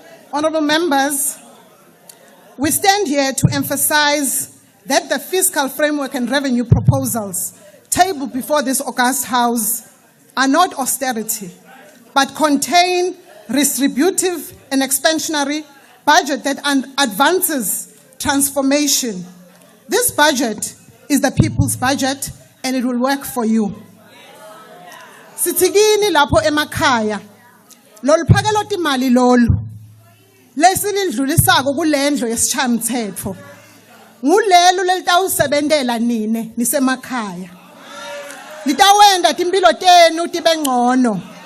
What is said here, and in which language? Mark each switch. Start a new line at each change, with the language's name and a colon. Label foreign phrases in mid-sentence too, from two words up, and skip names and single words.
English: Honorable members, we stand here to emphasize that the fiscal framework and revenue proposals tabled before this august House are not austerity, but contain redistributive and expansionary budget that advances transformation. This budget is the people's budget and it will work for you.
Swati: Sitigini lapho emakhaya, lolu phakelo timali lolu, lesilidlulisako kulendlo yesichamthetho. Ngulelo lelitawusebentela nine nisemakhaya. Litawenda timpilo tenu tibe ngcono.